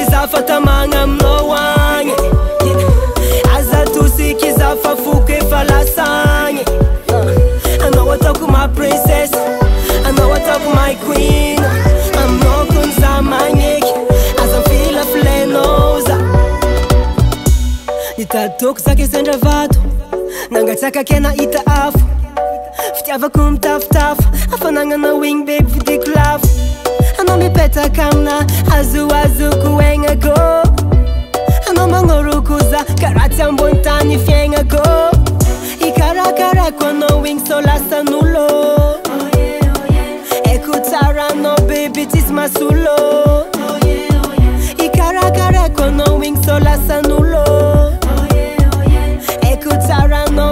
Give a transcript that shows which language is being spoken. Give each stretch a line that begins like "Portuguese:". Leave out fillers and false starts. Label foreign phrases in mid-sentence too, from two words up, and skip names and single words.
Malagasy: zafatamagna aminao agny aza tosika zafa foky efa lasagny anao ataoko
English: my princess
Malagasy: anao ataoko
English: my queen
Malagasy: aminao kony za magneky aza filafilainao za nitadoko zaka izandra vato nangatsaka kena ita afo fitiavako mitafotafo afanagna wing baby vidiko lafo anao mipetaka amina azoazoko aignako anao magnoroko za karatsy ambony tany fiaignako ikarakarako anao wing so lasan'olo eko tsara anao baby tsisy masolo ikarakarako anao wing so lasan'olo eko tsara anao